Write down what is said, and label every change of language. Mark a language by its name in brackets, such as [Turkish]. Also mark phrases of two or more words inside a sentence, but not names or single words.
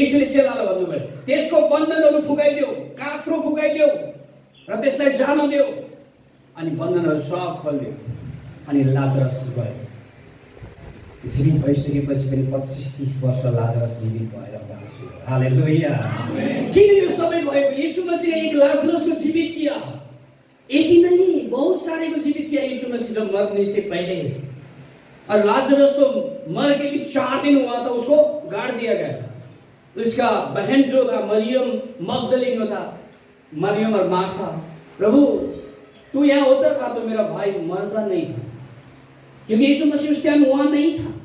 [Nepali] यीशुले चेलालाई भन्नुभयो, त्यसको बन्धनहरू फुकाइदेऊ, कात्रो फुकाइदेऊ र त्यसलाई जान देऊ। अनि बन्धनहरू सब खोलिदियो अनि लाजरस गयो। जीवित भइसकेपछि पनि 25-30 वर्ष लाजरस जीवित भएर बाँच्यो। हालेलुया। किन यो सबै भएको? [Hindi] यीशु मसीहले एक लाजरस को जीवित किया, एक ही नहीं बहुत सारे को जीवित किया यीशु मसीह जब मरने से पहले। और लाजरस तो मर के भी 4 दिन हुआ था, उसको गाड़ दिया गया था। उसका बहन जो था मरियम मगदलीन था, मरियम और मार्था, प्रभु तू यहाँ होता था तो मेरा भाई मरता नहीं था, क्योंकि यीशु मसीह उस टाइम वहां नहीं था।